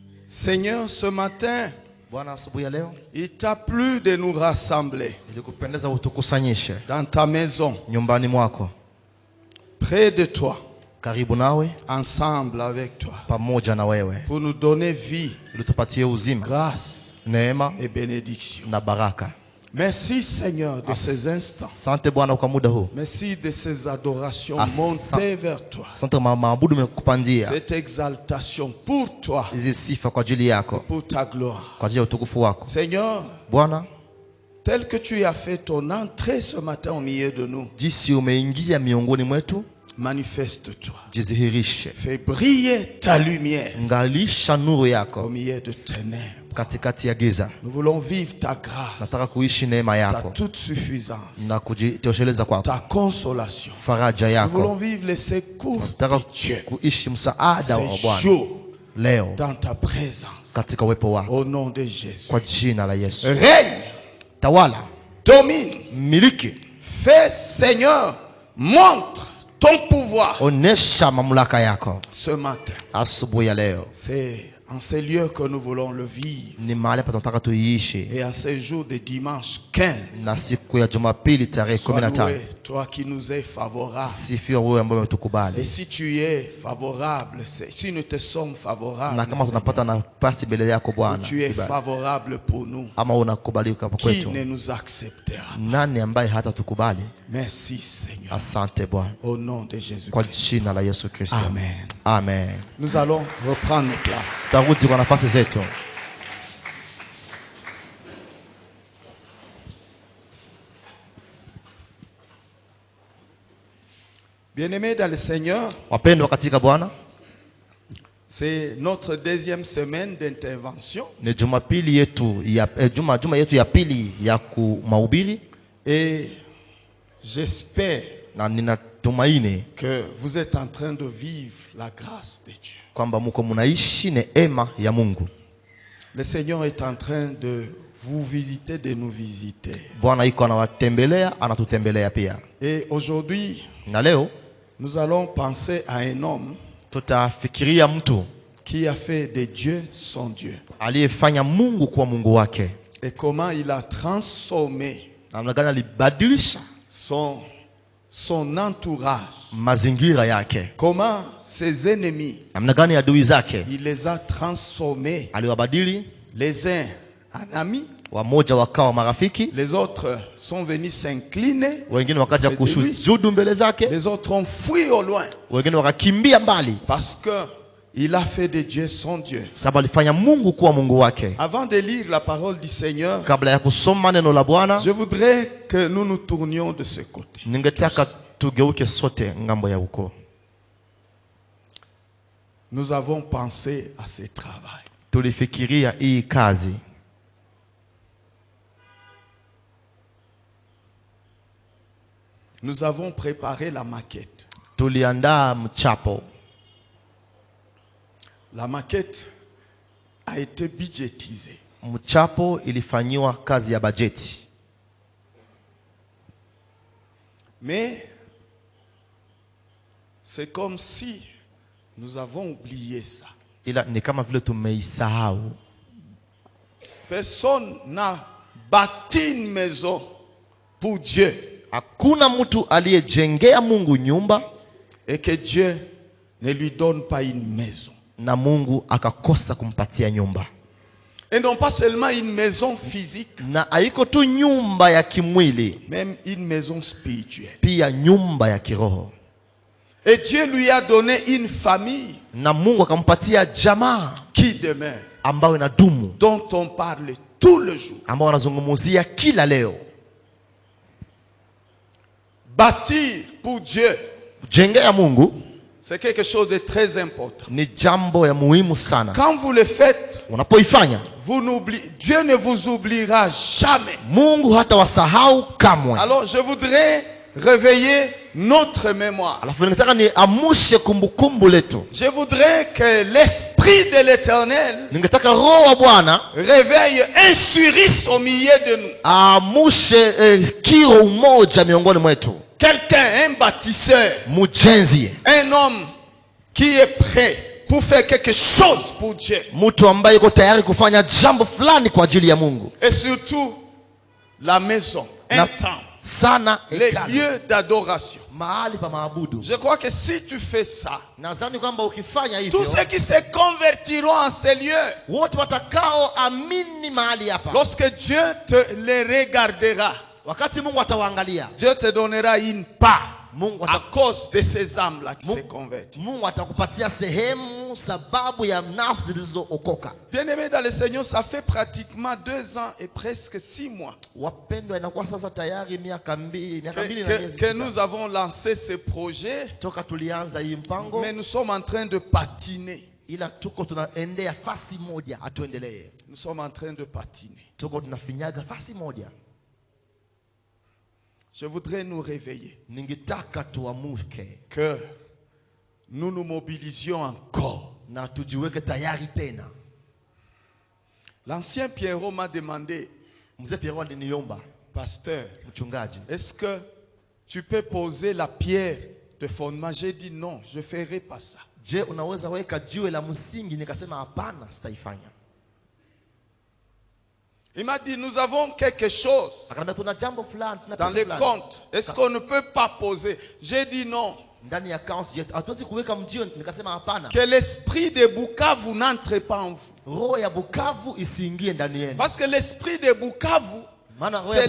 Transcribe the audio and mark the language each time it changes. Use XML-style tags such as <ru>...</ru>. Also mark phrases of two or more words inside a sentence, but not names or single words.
<fr>Seigneur, ce matin,</fr> <sw>Bwana, asubuhi ya leo</sw> <fr>il t'a plu de nous rassembler</fr> <sw>ilikupendeza utukusanyishe</sw> <fr>dans ta maison,</fr> <sw>nyumbani mwako,</sw> <fr>près de toi,</fr> <sw>karibu nawe,</sw> <fr>ensemble avec toi,</fr> <sw>pamoja na wewe,</sw> <fr>pour nous donner vie,</fr> <sw>ili tupatie uzima,</sw> <fr>grâce</fr> <sw>neema</sw> <fr>et bénédiction.</fr> <sw>na baraka.</sw> <fr>Merci Seigneur de ces instants.</fr> <sw>Asante Bwana kwa muda huu.</sw> <fr>Merci de ces adorations montées vers toi.</fr> <sw>Asante maabudu umekupandia.</sw> <fr>Cette exaltation pour toi,</fr> <sw>Hizi sifa kwa ajili yako,</sw> <fr>pour ta gloire.</fr> <sw>kwa ajili ya utukufu wako.</sw> <fr>Seigneur,</fr> <sw>Bwana,</sw> <fr>tel que tu as fait ton entrée ce matin au milieu de nous,</fr> <sw>jinsi umeingia miongoni mwetu,</sw> <fr>manifeste-toi.</fr> <sw>jizihirishe.</sw> <fr>Fais briller ta lumière</fr> <sw>Ngalisha nuru</sw> <fr>au</fr> <sw>yako</sw> <fr>milieu de ténèbres.</fr> <sw>katikati ya giza.</sw> <fr>Nous voulons vivre ta grâce,</fr> <sw>Nataka kuishi neema</sw> <fr>ta</fr> <sw>yako</sw> <fr>toute suffisance,</fr> <sw>na kujitosheleza kwako,</sw> <fr>ta consolation.</fr> <sw>faraja</sw> <fr>Nous voulons</fr> <sw>yako.</sw> <fr>vivre les secours</fr> <sw>Nataka</sw> <fr>de Dieu</fr> <sw>kuishi msaada wa</sw> <fr>ces</fr> <sw>Bwana</sw> <fr>jours</fr> <sw>leo</sw> <fr>dans ta présence.</fr> <sw>katika uwepo wako,</sw> <fr>Au nom de Jésus.</fr> <sw>kwa jina la Yesu.</sw> <fr>Règne,</fr> <sw>Tawala,</sw> <fr>domine,</fr> <sw>miliki,</sw> <fr>fais Seigneur, montre ton pouvoir</fr> <sw>onesha mamlaka yako</sw> <fr>ce matin.</fr> <sw>asubuhi ya leo.</sw> <fr>C'est en ces lieux que nous voulons le vivre.</fr> <sw>Ni mahali pa tunataka tuiishi,</sw> <fr>Et en ces jours de dimanche 15,</fr> <sw>na siku ya Jumapili tarehe</sw> <fr>sois</fr> <sw>15.</sw> <fr>loué, toi qui nous es favorable.</fr> <sw>Sifiwa wewe ambaye</sw> <fr>Et</fr> <sw>umetukubali,</sw> <fr>si tu es favorable, si nous te sommes favorables,</fr> <sw>na kama tunapata nafasi mbele yako Bwana,</sw> <fr>tu es</fr> <sw>kibali,</sw> <fr>favorable pour nous,</fr> <sw>ama unakubalika</sw> <fr>qui</fr> <sw>kwetu,</sw> <fr>ne nous acceptera?</fr> <sw>nani ambaye hata tukubali?</sw> <fr>Merci Seigneur.</fr> <sw>Asante Bwana,</sw> <fr>Au nom de Jésus</fr> <sw>kwa</sw> <fr>Christ.</fr> <sw>jina la Yesu Kristo,</sw> <fr>Amen.</fr> <sw>amen.</sw> <fr>Nous allons reprendre nos places.</fr> <sw>Tarudi kwa nafasi zetu.</sw> <fr>Bien-aimés dans le Seigneur,</fr> <sw>Wapendwa katika Bwana,</sw> <fr>c'est notre deuxième semaine d'intervention.</fr> <sw>ni Jumapili yetu ya juma yetu ya pili ya mahubiri,</sw> <fr>Et j'espère</fr> <sw>na ninatumaini</sw> <fr>que vous êtes en train de vivre la grâce de Dieu.</fr> <sw>kwamba mko mnaishi neema ya Mungu.</sw> <fr>Le Seigneur est en train de vous visiter, de nous visiter.</fr> <sw>Bwana yuko anawatembelea, anatutembelea pia.</sw> <fr>Et aujourd'hui,</fr> <sw>Na leo</sw> <fr>nous allons penser à un homme</fr> <sw>tutafikiria mtu</sw> <fr>qui a fait de Dieu son Dieu.</fr> <sw>aliyefanya Mungu kuwa Mungu wake,</sw> <fr>Et comment il a transformé</fr> <sw>namna gani alibadilisha</sw> <fr>son entourage.</fr> <sw>mazingira yake,</sw> <fr>Comment ses ennemis,</fr> <sw>namna gani adui zake</sw> <fr>il les a transformés,</fr> <sw>aliwabadili.</sw> <fr>les uns en amis,</fr> <sw>Wamoja wakawa marafiki,</sw> <fr>les autres sont venus s'incliner,</fr> <sw>wengine wakaja kushujudu mbele zake,</sw> <fr>les autres ont fui au loin,</fr> <sw>wengine wakakimbia mbali,</sw> <fr>parce que il a fait de Dieu son Dieu.</fr> <sw>sababu alifanya Mungu kuwa Mungu wake.</sw> <fr>Avant de lire la parole du Seigneur,</fr> <sw>Kabla ya kusoma neno la Bwana,</sw> <fr>je voudrais que nous nous tournions de ce côté.</fr> <sw>ningetaka tugeuke sote ngambo ya huko.</sw> <fr>Nous avons pensé à ce travail.</fr> <sw>Tulifikiria hii kazi,</sw> <fr>Nous avons préparé la maquette.</fr> <sw>tuliandaa mchapo.</sw> <fr>La maquette a été budgétisée.</fr> <sw>Mchapo ilifanyiwa kazi ya bajeti,</sw> <fr>Mais c'est comme si nous avons oublié ça.</fr> <sw>ila ni kama vile tumeisahau.</sw> <fr>Personne n'a bâti une maison pour Dieu</fr> <sw>Hakuna mtu aliyejengea Mungu nyumba</sw> <fr>et que Dieu ne lui donne pas une maison.</fr> <sw>na Mungu akakosa kumpatia nyumba.</sw> <fr>Et non pas seulement une maison physique,</fr> <sw>Na haiko tu nyumba ya kimwili,</sw> <fr>même une maison spirituelle.</fr> <sw>pia nyumba ya kiroho.</sw> <fr>Et Dieu lui a donné une famille</fr> <sw>Na Mungu akampatia jamaa</sw> <fr>qui demeure,</fr> <sw>ambayo inadumu,</sw> <fr>dont on parle tout le jour.</fr> <sw>ambao wanazungumzia kila leo.</sw> <fr>Bâtir pour Dieu,</fr> <sw>Jengea Mungu</sw> <fr>c'est quelque chose de très important.</fr> <sw>ni jambo ya muhimu sana.</sw> <fr>Quand vous le faites,</fr> <sw>Unapoifanya,</sw> <fr>Dieu ne vous oubliera jamais.</fr> <sw>Mungu hata wasahau kamwe.</sw> <fr>Alors je voudrais réveiller notre mémoire.</fr> <sw>Alafu ninataka ni amushe kumbukumbu letu.</sw> <fr>Je voudrais que l'Esprit de l'Éternel</fr> <sw>Ningetaka Roho wa Bwana</sw> <fr>réveille un surisse au milieu de nous.</fr> <sw>amushe kiro umoja miongoni mwetu.</sw> <fr>Quelqu'un, un bâtisseur,</fr> <sw>Mujenzi,</sw> <fr>un homme qui est prêt pour faire quelque chose pour Dieu.</fr> <sw>Mtu ambaye yuko tayari kufanya jambo fulani kwa ajili ya Mungu.</sw> <fr>Et surtout la maison, un temple,</fr> <sw>sana</sw> <fr>les lieux d'adoration.</fr> <sw>Mahali pa maabudu.</sw> <fr>Je crois que si tu fais ça,</fr> <sw>nadhani kwamba ukifanya hivyo,</sw> <fr>tous ceux qui se convertiront en ces lieux,</fr> <sw>wote watakao amini mahali hapa,</sw> <fr>lorsque Dieu te les regardera,</fr> <sw>wakati Mungu atawaangalia,</sw> <fr>Dieu te donnera une part</fr> <sw>Mungu</sw> <fr>à cause de ces âmes-là qui se convertissent.</fr> <sw>Mungu atakupatia sehemu sababu ya nafsi zilizookoka.</sw> <fr>Bien-aimés dans le Seigneur, ça fait pratiquement 2 ans et presque 6 mois</fr> <sw>Wapendwa, inakuwa sasa tayari miaka mbili na miezi</sw> <fr>que nous avons lancé ce projet,</fr> <sw>toka tulianza hii mpango,</sw> <fr>mais nous sommes en train de patiner.</fr> <sw>ila tuko tunaendea fasi moja, atuendelee.</sw> <fr>Nous sommes en train de patiner.</fr> <sw>Tuko tunafinyaga fasi moja.</sw> <fr>Je voudrais nous réveiller,</fr> <sw>ningetaka tuamuke,</sw> <fr>que nous nous mobilisions encore.</fr> <sw>na tujiweke tayari tena.</sw> <fr>L'ancien Pierrot m'a demandé,</fr> <sw>Mzee Pierrot aliniomba,</sw> <fr>pasteur,</fr> <sw>mchungaji,</sw> <fr>est-ce que tu peux poser la pierre de fondement? J'ai dit non, je ne ferai pas ça.</fr> <sw>je unaweza weka jiwe la msingi? Nikasema hapana, sitaifanya.</sw> <fr>Il m'a dit, nous avons quelque chose</fr> <sw>Akaniambia tuna jambo fulani, tuna</sw> <fr>dans</fr> <sw>pesa</sw> <fr>les</fr> <sw>fulani.</sw> <fr>comptes. Est-ce qu'on ne peut pas poser? J'ai dit non.</fr> <sw>Ndani ya account yetu hatuwezi kuweka mjio. Nikasema hapana,</sw> <fr>Que l'esprit de Bukavu n'entre pas en vous.</fr> <sw>roho ya Bukavu isiingie ndani yenu.</sw> <fr>Parce que l'esprit de Bukavu,</fr> <sw>Maana roho ya</sw>